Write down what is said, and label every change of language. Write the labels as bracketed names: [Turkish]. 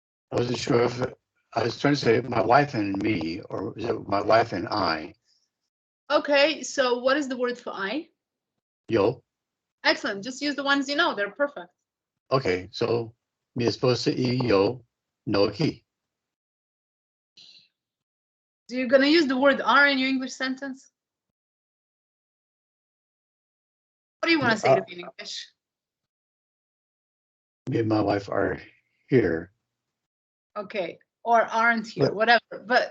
[English] I wasn't sure if I was trying to say my wife and me, or is it my wife and I? Okay, so what is the word for I? [Spanish] Yo. [English] Excellent. Just use the ones you know. They're perfect. [Spanish] Okay, so mi esposa y yo no aquí. [English] So you're gonna use the word are in your English sentence? What do you want to say to me in English? Me and my wife are here. Okay, or aren't here, But- whatever. But